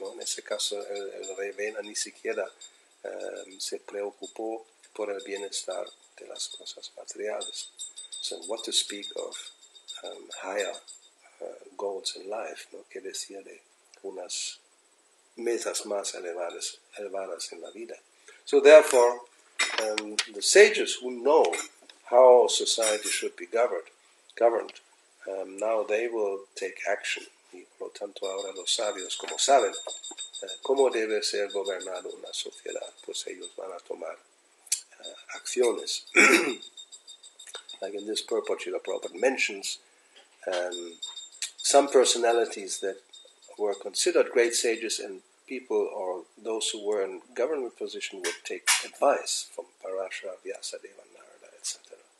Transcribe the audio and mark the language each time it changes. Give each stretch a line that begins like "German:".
Spanish: ¿No? En ese caso, el rey Vena ni siquiera se preocupó por el bienestar de las cosas materiales.
English: So what to speak of higher goals in life, ¿no?
Spanish: Que decía de unas metas más elevadas en la vida.
English: So therefore, the sages who know how society should be governed, now they will take action.
Spanish: Y por lo tanto ahora los sabios, como saben cómo debe ser gobernada una sociedad, pues ellos van a tomar acciones.
English: Like in this purport, Srila Prabhupada mentions some personalities that were considered great sages, and people or those who were in government position would take advice from Parashara, Vyasadeva, Narada, etc.